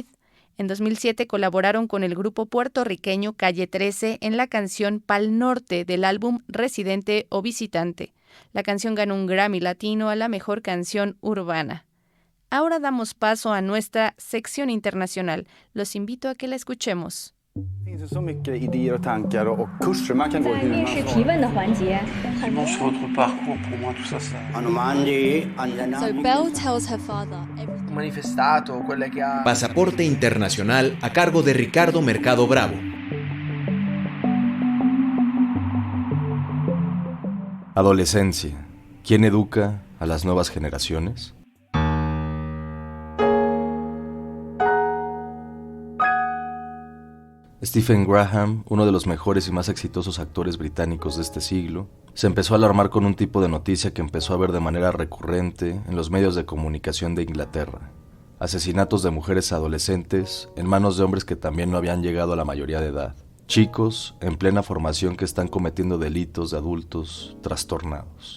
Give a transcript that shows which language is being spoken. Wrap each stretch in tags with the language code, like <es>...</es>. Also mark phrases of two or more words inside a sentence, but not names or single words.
<es>En 2007 colaboraron con el grupo puertorriqueño Calle 13 en la canción Pal Norte del álbum Residente o Visitante. La canción ganó un Grammy Latino a la mejor canción urbana. Ahora damos paso a nuestra sección internacional. Los invito a que la escuchemos.</es> <sv>Så mycket idéer och tankar och kurser man kan gå hur man</sv> <en>So Belle tells her father</en> <it>manifestato, quelle che ha...</it> <es>Pasaporte Internacional a cargo de Ricardo Mercado Bravo. Adolescencia. ¿Quién educa a las nuevas generaciones? Stephen Graham, uno de los mejores y más exitosos actores británicos de este siglo, se empezó a alarmar con un tipo de noticia que empezó a ver de manera recurrente en los medios de comunicación de Inglaterra: asesinatos de mujeres adolescentes en manos de hombres que también no habían llegado a la mayoría de edad, chicos en plena formación que están cometiendo delitos de adultos trastornados.</es>